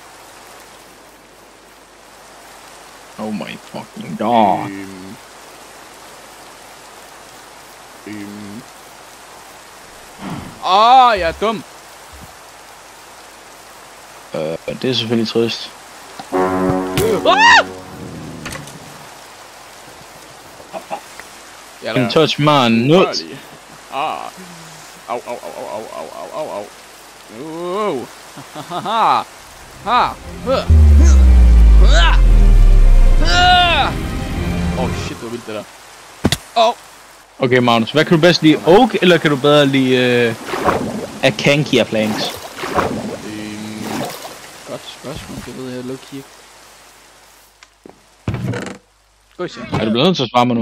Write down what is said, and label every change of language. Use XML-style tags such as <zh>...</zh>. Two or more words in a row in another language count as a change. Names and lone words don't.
<en>Oh my fucking god.</en> <da>Jeg er dum. Det er selvfølgelig trist.</da> <en>Can touch my nuts. Au.</en> <da>Shit, det var vildt det der. Okay, Magnus, hvad kan du bedst lide? Oak, eller kan du bedre lide</da> <en>Acacia planks?</en> <da>Godt spørgsmål, det ved jeg low-key. Gå i seng. Er du blevet nødt til at svare mig nu?</da>